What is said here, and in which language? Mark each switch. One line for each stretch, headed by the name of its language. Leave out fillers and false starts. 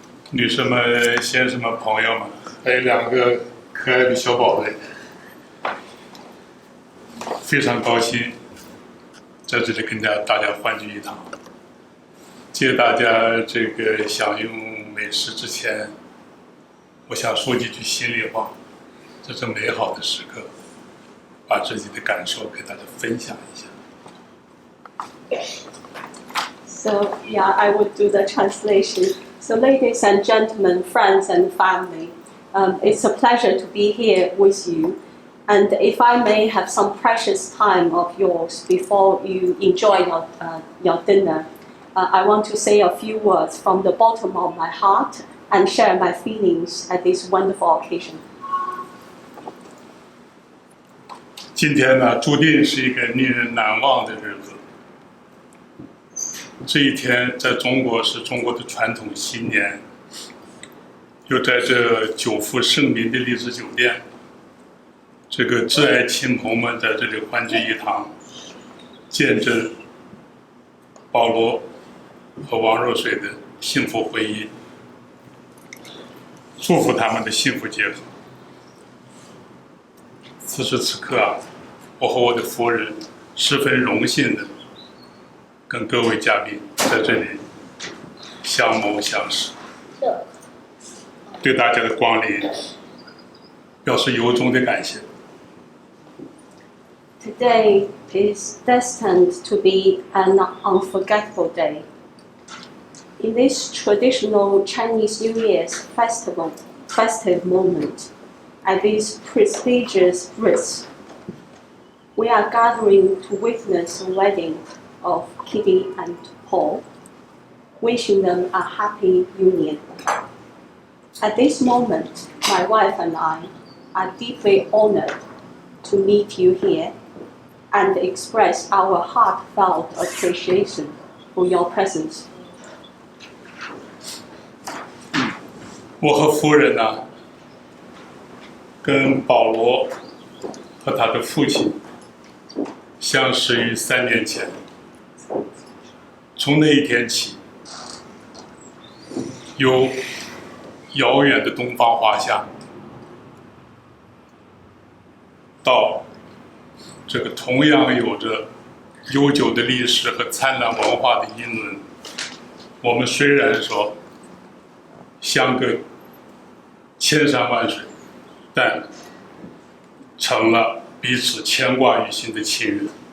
Chinese: 女士们、先生们、朋友们，还有两个可爱的小宝贝，非常高兴在这里跟大家欢聚一堂。借大家这个享用美食之前，我想说几句心里话。在这美好的时刻，把自己的感受给大家分享一下。
English: So, yeah, I would do the translation. So, ladies and gentlemen, friends and family, it's a pleasure to be here with you. And if I may have some precious time of yours before you enjoy your dinner, I want to say a few words from the bottom of my heart and share 啊 ， my feelings at this wonderful occasion.
Chinese: 我
English: I
Chinese: 今天呢，注定是一个令人难忘的日子。这一天在中国是中国的传统新年，又在这久负盛名的荔枝酒店，这个挚爱亲朋们在这里欢聚一堂，见证保罗和王若水的幸福婚姻，祝福他们的幸福结合。此时此刻啊，我和我的夫人十分荣幸的跟各位嘉宾在这里相谋相识，对大家的光临表示由衷的感谢。
English: Today is destined to be an unforgettable day. In this traditional Chinese New Year's festive moment, at these prestigious rites, we are gathering to witness the wedding of Kitty and Paul, wishing them a happy union. At this moment, my wife and I are deeply honored to meet you here and express our heartfelt appreciation for your presence.
Chinese: 我和夫人呢，跟保罗和他的父亲相识于3年前。从那一天起，由遥远的东方华夏到这个同样有着悠久的历史和灿烂文化的英伦，我们虽然说相隔千山万水，但成了彼此牵挂于心的亲人。